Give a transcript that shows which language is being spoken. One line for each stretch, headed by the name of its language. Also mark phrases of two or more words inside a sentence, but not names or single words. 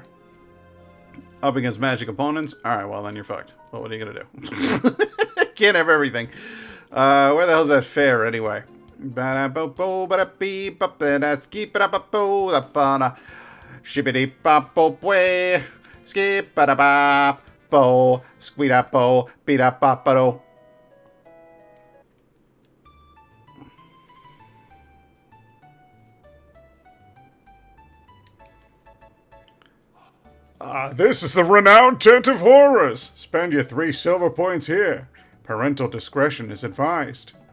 English: Up against magic opponents? Alright, well then you're fucked. But what are you gonna do? Can't have everything. Where the hell's that fair anyway? Shippity bop bop way. Skip ba da bop bo. Squeed up bo. Beat up bop bo. This is the renowned Tent of Horrors. Spend your 3 silver points here. Parental discretion is advised.